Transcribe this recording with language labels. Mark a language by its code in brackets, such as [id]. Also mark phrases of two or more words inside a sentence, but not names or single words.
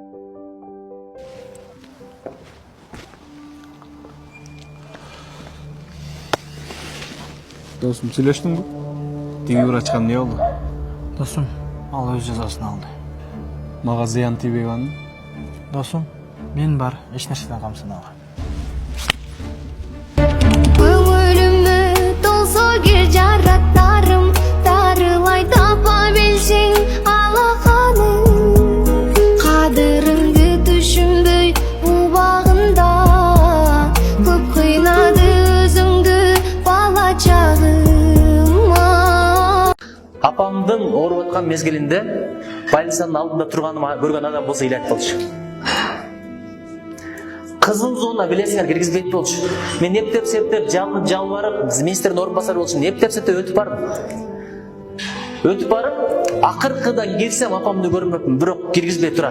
[ky] Досум, сүйлөштүңбү? Тиги врачка эмне болду? Досум, ал өз жазасын алды. Мага зыян тийбей калды. Досум, мен бар, эч нерседен камсынабаган. [kk] Көңіліме толса кер жараттарым, дарылай тапа білсең алақаным. Қадіріңді түшінбей бұл бағында, көп қинады өзіңді бала чағыма. [ky] Апамдың ооруп аткан мезгилинде больницанын алдында турганыма көргөн адам болсо ыйлайт болчу. Кызыл зона билесиңер киргизбейт болчу. Мен эптеп септеп жалынып жалбарып, министрдин орун басары болчумун. Эптеп септеп өтүп бардым. Өтүп барып, акыркыдан кирсем апамды көрмөпмүн, бирок киргизбей турат.